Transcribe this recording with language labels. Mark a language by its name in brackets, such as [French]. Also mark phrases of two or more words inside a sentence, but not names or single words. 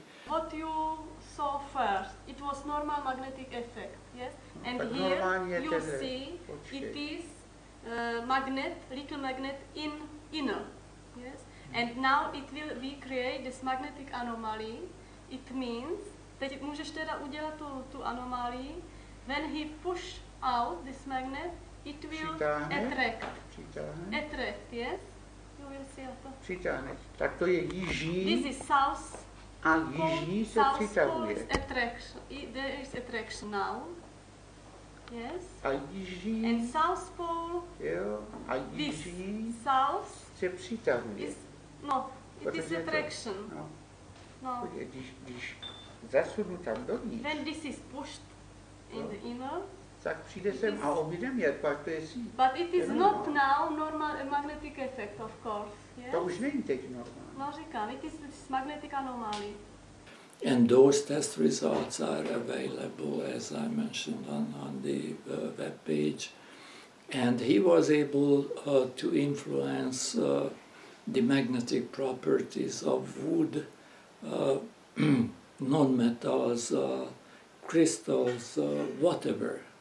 [English] What you saw first, it was normal magnetic effect, yes? And here you see it is magnet, little magnet in inner. Yes, and now we create this magnetic anomaly. It means, [Czech] teď můžeš teda udělat tu anomálii, [English] when he push out this magnet, it will attract. Attract, yes? You will see to. [Czech] Přitáhne. Tak to je jiží. [English] This is south. [Czech] A jiží se přitahuje. [English] Attraction. There is attraction now. Yes. [Czech] A jiží. [English] And south pole. [Czech] Jo. A jiží. [English] South. [Czech] Se přitahuje. No, [English] it is attraction. [Czech] No. Když zasunu tam dovnitř. [English] When this is pushed in the inner, [Czech] tak přijde sem a objde mě, pak to je síť. [English] But it is not now normal magnetic effect, of course. Yes? [Czech] To už není teď normální. No říkám, [English] it is this magnetic anomaly. And those test results are available, as I mentioned, on the web page. And he was able to influence the magnetic properties of wood, non-metals, crystals, whatever.